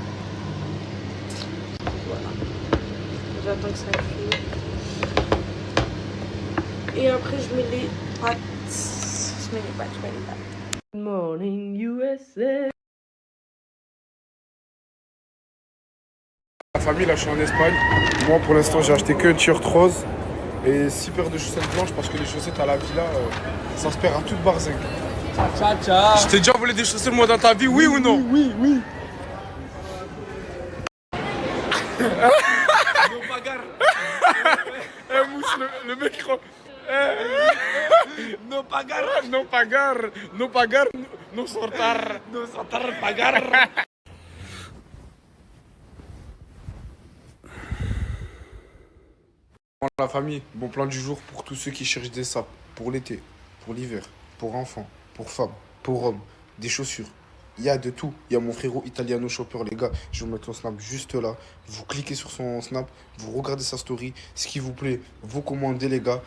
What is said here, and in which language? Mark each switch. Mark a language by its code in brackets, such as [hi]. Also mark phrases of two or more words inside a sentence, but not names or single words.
[fr] Voilà. J'attends que ça cuise. Et après, je mets les pâtes. Je mets les pâtes. [en] Good morning, USA. [fr] La famille, là, je suis en Espagne. Moi, pour l'instant, j'ai acheté que un t-shirt rose. Et 6 paires de chaussettes blanches parce que les chaussettes à la villa, ça se perd à toute barzingue. [it] Ciao, ciao. [fr] Je t'ai déjà volé des chaussettes moi dans ta vie, oui ou non? Oui, oui. Mousse, le mec... [es] No pagar, no pagar, no pagar, no sortar, no sortar, pagar. [fr] La famille, bon plan du jour pour tous ceux qui cherchent des sapes, pour l'été, pour l'hiver, pour enfants, pour femmes, pour hommes, des chaussures. Il y a de tout. Il y a mon frérot Italiano Shopper, les gars. Je vais vous mettre son snap juste là. Vous cliquez sur son snap, vous regardez sa story. Ce qui vous plaît, vous commandez, les gars.